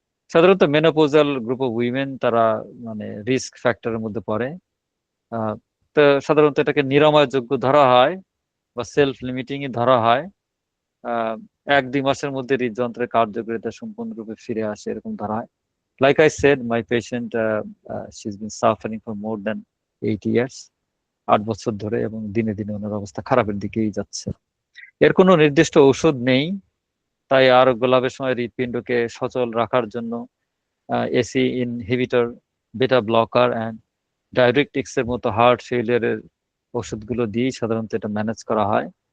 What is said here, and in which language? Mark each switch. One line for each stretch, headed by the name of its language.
Bangla: সাধারণত menopausal group of women, তারা মানে রিস্ক ফ্যাক্টরের মধ্যে পড়ে। আহ, তো সাধারণত এটাকে নিরাময়যোগ্য ধরা হয় বা সেলফ লিমিটিং ধরা হয়। আহ 1-2 মাসের মধ্যে হৃদযন্ত্রের কার্যকারিতা সম্পূর্ণরূপে ফিরে আসে, এরকম ধরা হয়।
English: Like I said, my patient, she's been suffering for more than 8 years.
Bangla: 8 বছর ধরে, এবং দিনে দিনে ওনার অবস্থা খারাপের দিকেই যাচ্ছে। এর কোনো নির্দিষ্ট ঔষধ নেই, তাই আর গোলাপের সময় হৃৎপিণ্ডকে সচল রাখার জন্য এসি ইনহিবিটর, বেটা ব্লকার অ্যান্ড ডায়োরেটিক্স এর মতো হার্ট ফেলিয়ারের ওষুধগুলো দিয়েই সাধারণত এটা ম্যানেজ করা হয়।